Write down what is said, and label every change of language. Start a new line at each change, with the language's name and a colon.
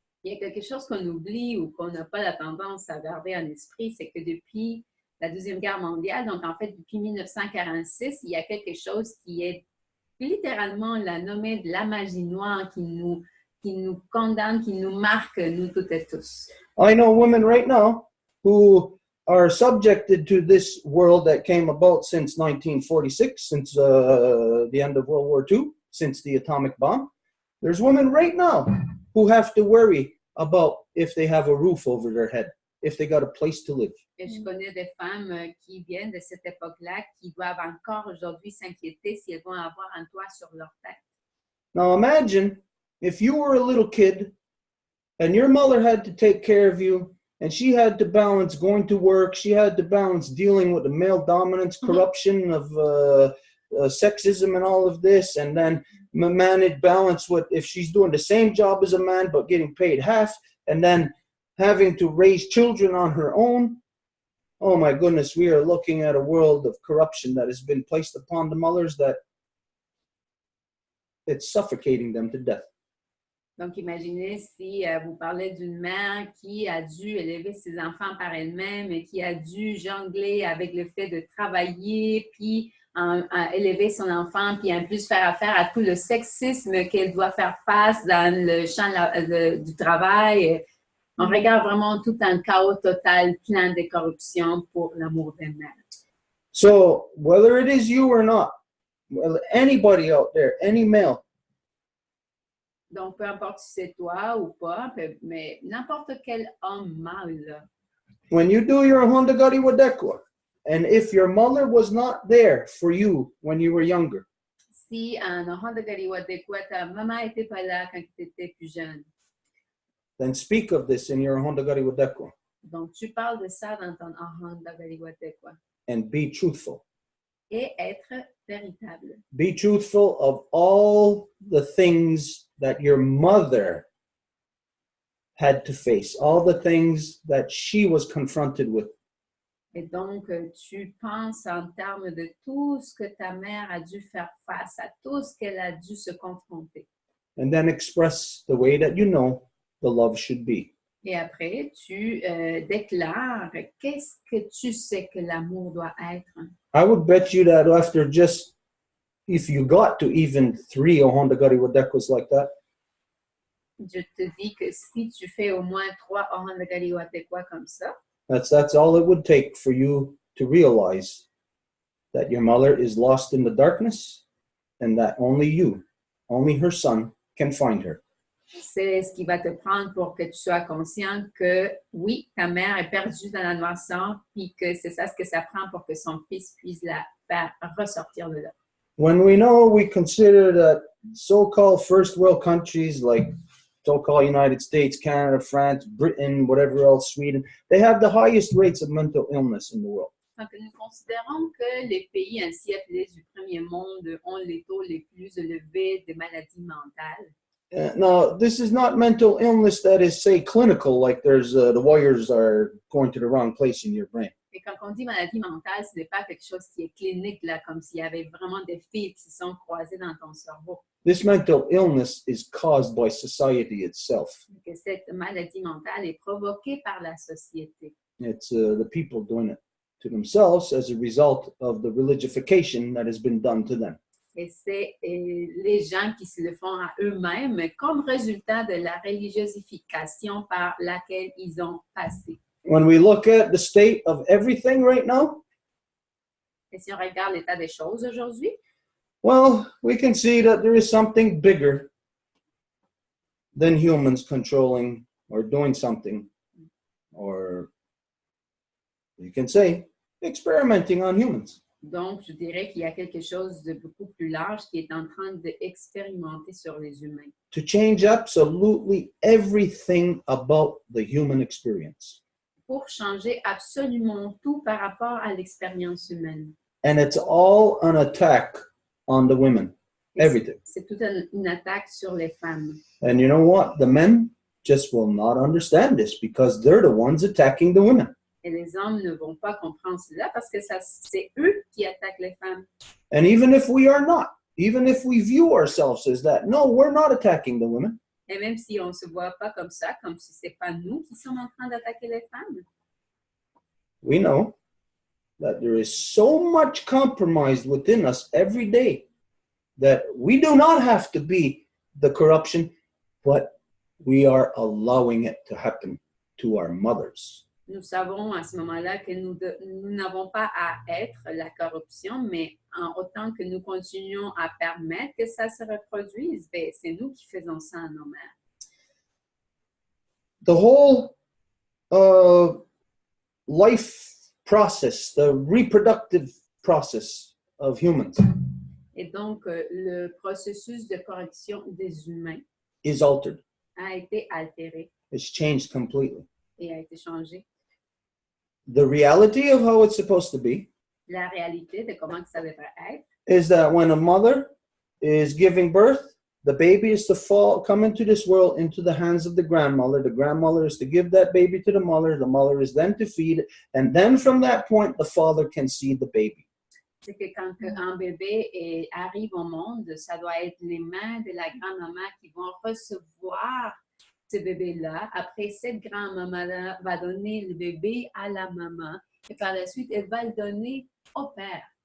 French: Il y a quelque chose qu'on oublie ou qu'on n'a pas la tendance à garder en esprit, c'est que depuis la Deuxième Guerre mondiale, donc en fait depuis 1946, il y a quelque chose qui est littéralement la nommée de la magie noire qui nous condamne, qui nous marque, nous toutes et tous.
English: I know women right now who are subjected to this world that came about since 1946, since the end of World War II, since the atomic bomb. There's women right now who have to worry about if they have a roof over their head, if they got a place to live.
French: Et je connais des femmes qui viennent de cette époque-là qui doivent encore aujourd'hui s'inquiéter si elles vont avoir un toit sur leur tête.
English: Now imagine if you were a little kid and your mother had to take care of you, and she had to balance going to work, she had to balance dealing with the male dominance, corruption of sexism and all of this, and then manage balance with if she's doing the same job as a man but getting paid half, and then having to raise children on her own. Oh my goodness, we are looking at a world of corruption that has been placed upon the mothers that it's suffocating them to death.
French: Donc, imaginez si vous parlez d'une mère qui a dû élever ses enfants par elle-même et qui a dû jongler avec le fait de travailler, puis élever son enfant, puis en plus faire affaire à tout le sexisme qu'elle doit faire face dans le champ du travail. On regarde vraiment tout un chaos total, plein de corruption pour l'amour des mères.
English: So, whether it is you or not, anybody out there, any male,
French: Donc, peu importe si c'est toi ou pas, mais n'importe quel homme mâle.
English: when you do your Hondagari Wadekwa, and if your mother was not there for you when you were younger,
French: Si en Hondagari Wadekwa, ta maman n'était pas là quand tu étais plus jeune,
English: then speak of this in your Hondagari Wadekwa
French: donc tu parles de ça dans ton Hondagari Wadekwa.
English: and be truthful.
French: Et être véritable.
English: Be truthful of all the things that your mother had to face, all the things that she was confronted with.
French: Et donc, tu penses en termes de tout ce que ta mère a dû faire face, à tout ce qu'elle a dû se confronter.
English: And then express the way that you know the love should be.
French: Et après, tu déclares qu'est-ce que tu sais que l'amour doit être.
English: I would bet you that after just, if you got to even 3 Ohondagari Wadekwas like that,
French: Je te dis que si tu fais au moins 3 Hondagari Wadekwa comme ça,
English: that's all it would take for you to realize that your mother is lost in the darkness and that only you, only her son, can find her.
French: c'est ce qui va te prendre pour que tu sois conscient que oui, ta mère est perdue dans la noirceur, puis que c'est ça ce que ça prend pour que son fils puisse la faire ressortir de là.
English: When we consider that so-called first world countries like so-called United States, Canada, France, Britain, whatever else, Sweden, they have the highest rates of mental illness in the world.
French: Donc, nous considérons que les pays ainsi appelés du premier monde ont les taux les plus élevés de maladies mentales.
English: Now, this is not mental illness that is, say, clinical, like there's the wires are going to the wrong place in your brain.
French: Et quand on dit maladie mentale, ce n'est pas quelque chose qui est clinique, là, comme s'il y avait vraiment des fils qui sont croisés dans ton cerveau.
English: This mental illness is caused by society itself.
French: Que cette maladie mentale est provoquée par la société.
English: It's the people doing it to themselves as a result of the religification that has been done to them.
French: Et c'est les gens qui se le font à eux-mêmes comme résultat de la religiosification par laquelle ils ont passé.
English: When we look at the state of everything right now,
French: Et si on regarde l'état des choses aujourd'hui,
English: well, we can see that there is something bigger than humans controlling or doing something, or you can say experimenting on humans.
French: donc je dirais qu'il y a quelque chose de beaucoup plus large qui est en train d'expérimenter sur les humains.
English: To change absolutely everything about the human experience.
French: Pour changer absolument tout par rapport à l'expérience humaine.
English: And it's all an attack on the women. Everything.
French: C'est toute une attaque sur les femmes.
English: And you know what? The men just will not understand this because they're the ones attacking the women.
French: Et les hommes ne vont pas comprendre cela parce que c'est eux qui attaquent les femmes.
English: And even if we are not, even if we view ourselves as that, no, we're not attacking the women.
French: Et même si on ne se voit pas comme ça, comme si ce n'est pas nous qui sommes en train d'attaquer les femmes,
English: We know that there is so much compromise within us every day that we do not have to be the corruption, but we are allowing it to happen to our mothers.
French: nous savons à ce moment-là que nous n'avons pas à être la corruption, mais en autant que nous continuons à permettre que ça se reproduise, ben, c'est nous qui faisons ça à nos mères.
English: The whole life process, the reproductive process of humans
French: Et donc, le processus de correction des humains
English: is altered.
French: a été altéré
English: It's changed completely.
French: et a été changé.
English: The reality of how it's supposed to be
French: La réalité de comment que ça devrait être,
English: is that when a mother is giving birth, the baby is to come into this world into the hands of the grandmother. The grandmother is to give that baby to the mother. The mother is then to feed it. And then from that point, the father can see the baby.
French: C'est que quand un bébé arrive au monde, ça doit être les mains de la grand-maman qui vont recevoir ce bébé-là. Après, cette grand-maman-là va donner le bébé à la maman et par la suite, elle va le donner au père.